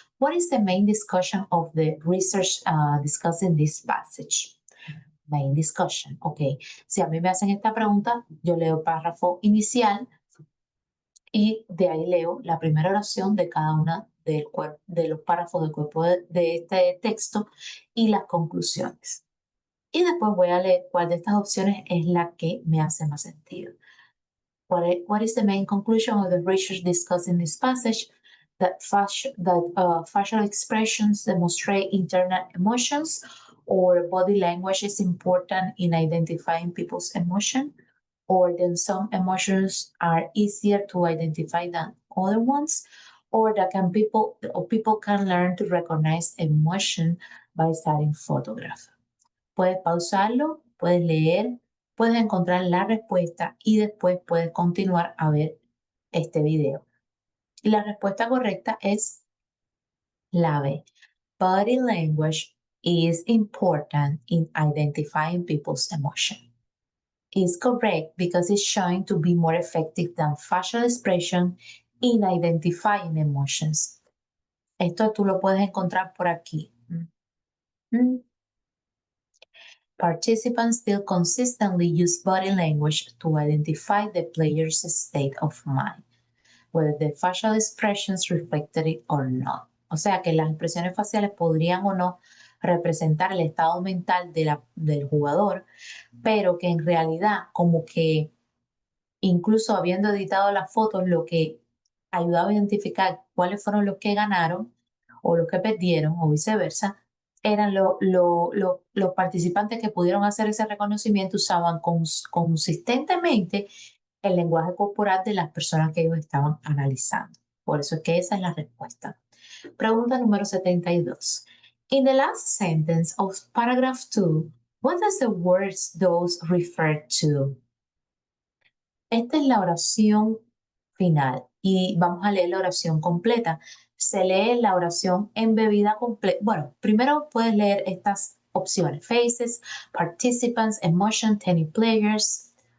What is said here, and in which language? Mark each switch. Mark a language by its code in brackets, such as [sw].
[en] What is the main discussion of the research discussed in this passage? Main discussion. [es] Ok, si a mí me hacen esta pregunta, yo leo el párrafo inicial y de ahí leo la primera oración de cada una de los párrafos del cuerpo de este texto y las conclusiones. Y después voy a leer cuál de estas opciones es la que me hace más sentido. [en] What is the main conclusion of the research discussed in this passage? That facial expressions demonstrate internal emotions, or body language is important in identifying people's emotion, or then some emotions are easier to identify than other ones, or that people can learn to recognize emotion by studying photograph. [es] Puedes pausarlo, puedes leer puedes encontrar la respuesta y después puedes continuar a ver este video. Y la respuesta correcta es la B. [en] Body language is important in identifying people's emotion. Is correct because it's showing to be more effective than facial expression in identifying emotions. [es] Esto tú lo puedes encontrar por aquí. [en] Participants still consistently use body language to identify the player's state of mind, whether the facial expressions reflected it or not. [es] O sea que las expresiones faciales podrían o no representar el estado mental del jugador, pero que en realidad como que incluso habiendo editado las fotos, lo que ayudaba a identificar cuáles fueron los que ganaron o los que perdieron o viceversa, eran los participantes que pudieron hacer ese reconocimiento, usaban consistentemente el lenguaje corporal de las personas que ellos estaban analizando. Por eso es que esa es la respuesta. Pregunta número 72. [en] In the last sentence of paragraph 2, what does the words those refer to? [es] Esta es la oración final y vamos a leer la oración completa. Se lee la oración embebida completa. Bueno, primero puedes leer estas opciones. [en] Faces, participants, emotion, tennis players.